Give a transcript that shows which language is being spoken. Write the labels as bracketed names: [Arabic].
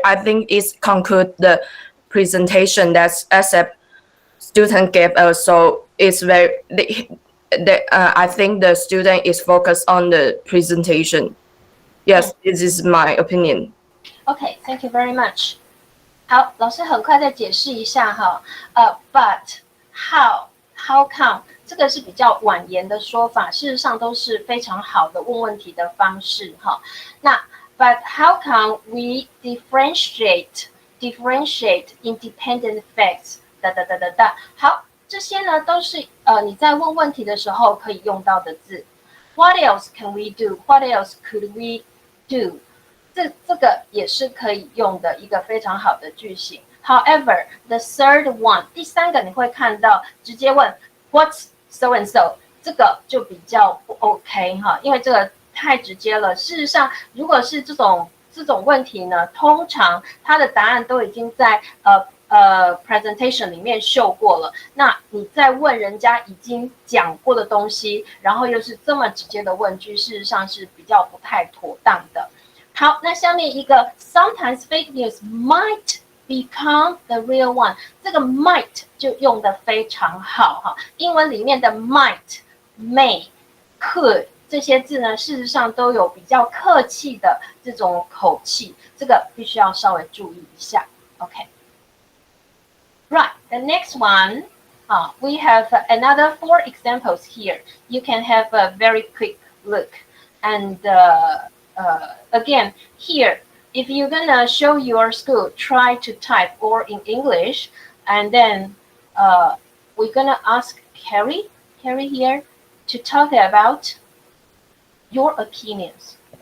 [English] I think it conclude the presentation that SF student gave us, so it's very I think the student is focused on the presentation. Yes, this is my opinion. Okay, thank you very much. [Chinese] 好，老师很快再解释一下哈。 [English] But how come [Chinese] 这个是比较婉言的说法，事实上都是非常好的问问题的方式哈。 [English] 那 But how come we differentiate independent facts？ [Chinese] 好，这些呢都是你在问问题的时候可以用到的字。 [English] What else can we do? What else could we do? [Chinese] 这个也是可以用的一个非常好的句型。 [English] However, the third one， [Chinese] 第三个你会看到直接问 [English] What's so and so， [Chinese] 这个就比较不 OK 哈，因为这个太直接了。事实上，如果是这种问题呢，通常它的答案都已经在presentation 里面秀过了，那你再问人家已经讲过的东西，然后又是这么直接的问句，事实上是比较不太妥当的。好，那下面一个 [English] sometimes fake news might become the real one， [Chinese] 这个 might 就用得非常好哈。英文里面的 might、may、could 这些字呢，事实上都有比较客气的这种口气，这个必须要稍微注意一下。 [English] OK。Right, the next one, we have another 4 examples here. You can have a very quick look. And again, here, if you're gonna show your school, try to type or in English, and then we're gonna ask Carrie here, to talk about your opinions.